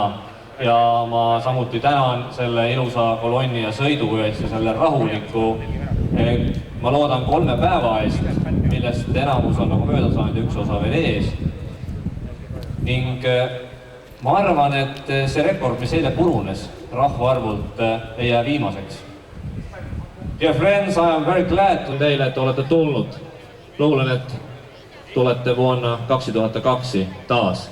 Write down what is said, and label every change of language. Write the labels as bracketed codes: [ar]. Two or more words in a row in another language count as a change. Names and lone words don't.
[et] Ja ma samuti tänan selle ilusa kolonni ja sõidu eest ja selle rahuliku, ma loodan 3 päeva eest, millest enamus on nagu mööda saanud ja üks osa veel ees. Ning ma arvan, et see rekord, mis eile purunes rahvaarvult, ei jää viimaseks. [en] Dear friends, I am very glad [et] teile, et olete tulnud. [fi] Luulen, et tulete vuonna 2002 taas.